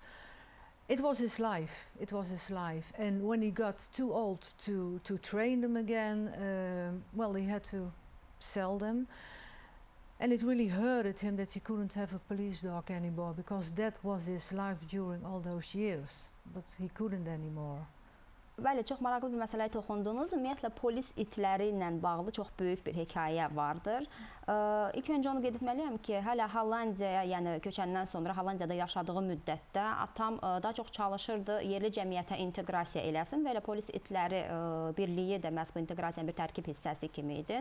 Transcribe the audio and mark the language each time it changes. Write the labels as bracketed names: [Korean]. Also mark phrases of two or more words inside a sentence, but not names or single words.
[English] It was his life. It was his life. And when he got too old to train them again, well, he had to sell them. And it really hurted him that he couldn't have a police dog anymore, because that was his life during all those years. But he couldn't anymore. [Azerbaijani] Bəli, çox maraqlı bir məsələyə toxundunuz. Ümumiyyətlə, polis itləri ilə bağlı çox böyük bir hekayə vardır. İlk öncə onu qeyd etməliyəm ki, hələ Hollandiyaya, yəni köçəndən sonra Hollandiyada yaşadığı müddətdə atam daha çox çalışırdı yerli cəmiyyətə inteqrasiya eləsin və elə polis itləri birliyi də məhz bu inteqrasiyanın bir tərkib hissəsi kimi idi.